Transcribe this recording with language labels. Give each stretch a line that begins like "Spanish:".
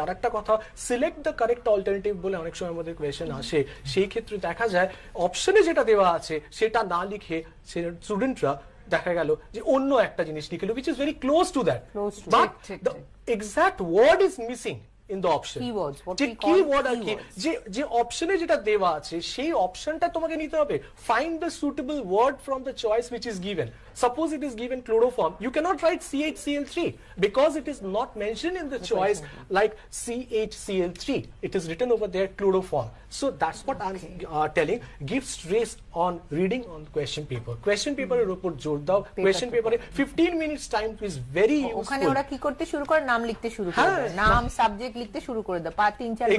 Bangla: আর একটা কথা,
English: select the correct alternative
Bangla: বলে অনেক সময় আমাদের কোয়েশ্চেন আসে, সেই ক্ষেত্রে দেখা যায় অপশনে যেটা দেওয়া আছে সেটা না লিখে স্টুডেন্টরা দেখা গেল যে অন্য একটা জিনিস লিখলো,
English: which is very close to that, but the exact word is missing in the option. Keywords, what
Bangla: যে
English: we call
Bangla: কিওয়ার্ড আর কি,
English: keywords.
Bangla: যে অপশনে যেটা দেওয়া আছে সেই অপশনটা তোমাকে নিতে হবে।
English: Find the suitable word from the choice which is given. Suppose it is given chloroform, you cannot write CHCl3 because it is not mentioned in the choice like CHCl3. It is written over there chloroform. So that's what I'm telling. Give stress on reading on question paper.
Bangla: Question paper এর উপর জোর দাও।
English: Question paper এ 15 minutes time is very
Bangla: ওখানে
English: useful.
Bangla: ওরা কি করতে শুরু করে, নাম লিখতে শুরু করে দেয়, নাম সাবজেক্ট লিখতে শুরু করে দেয়, 3-4 মিনিট